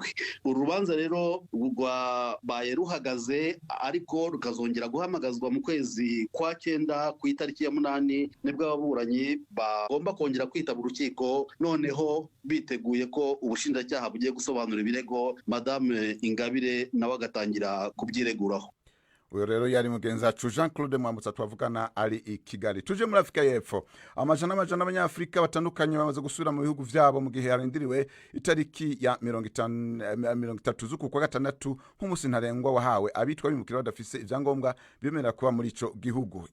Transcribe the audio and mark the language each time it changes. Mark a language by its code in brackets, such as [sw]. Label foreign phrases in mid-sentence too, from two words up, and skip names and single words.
[rw] Uru rubanza rero rwabaye ruhagaze ariko rukazongera guhamagazwa mu kwezi kwa 9 ku itariki ya 8 nibwo ababuranyi bagomba kongera kwitaba urukiko, noneho biteguye ko ubushinjacyaha bugiye gusobanura ibirego Madame Ingabire nawe agatangira kubyireguraho. uyo rero yari mugenzi wacu Jean Claude Mwambutsa twavugana ari i Kigali. [rn] Tuje muri Afrika y'Epfo, amajana abanyafrika batandukanye bamaze gusubira mu bihugu vyabo mu gihe harindiriwe itariki ya 30 z'uku kwa gatandatu nk'umusi ntarengwa wahawe abitwa bimukira badafise ivyangombwa bemera kuba muri ico gihugu.